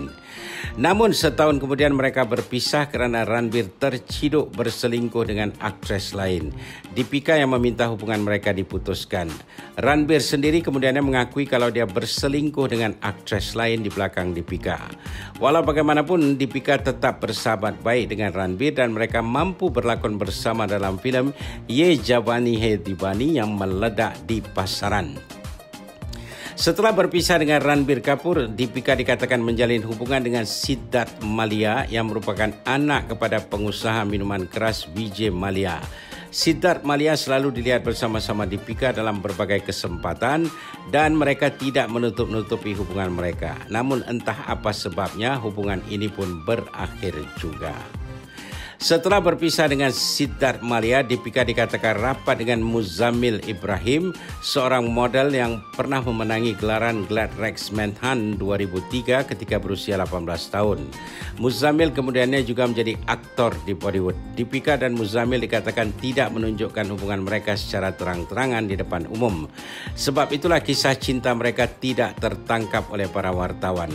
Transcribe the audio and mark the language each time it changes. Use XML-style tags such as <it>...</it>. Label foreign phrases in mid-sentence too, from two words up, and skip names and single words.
<ms>Namun setahun kemudian mereka berpisah kerana Ranbir terciduk berselingkuh dengan aktris lain. Deepika yang meminta hubungan mereka diputuskan. Ranbir sendiri kemudiannya mengakui kalau dia berselingkuh dengan aktris lain di belakang Deepika. Walau bagaimanapun Deepika tetap bersahabat baik dengan Ranbir dan mereka mampu berlakon bersama dalam filem Ye Jawani Hai Diwani yang meledak di pasaran. Setelah berpisah dengan Ranbir Kapoor, Deepika dikatakan menjalin hubungan dengan Siddharth Mallya yang merupakan anak kepada pengusaha minuman keras Vijay Mallya. Siddharth Mallya selalu dilihat bersama-sama Deepika dalam berbagai kesempatan dan mereka tidak menutup-nutupi hubungan mereka. Namun entah apa sebabnya hubungan ini pun berakhir juga. Setelah berpisah dengan Siddharth Mallya, Deepika dikatakan rapat dengan Muzammil Ibrahim, seorang model yang pernah memenangi gelaran Glad Rex Manhunt 2003 ketika berusia 18 tahun. Muzammil kemudiannya juga menjadi aktor di Bollywood. Deepika dan Muzammil dikatakan tidak menunjukkan hubungan mereka secara terang-terangan di depan umum. Sebab itulah kisah cinta mereka tidak tertangkap oleh para wartawan.</ms>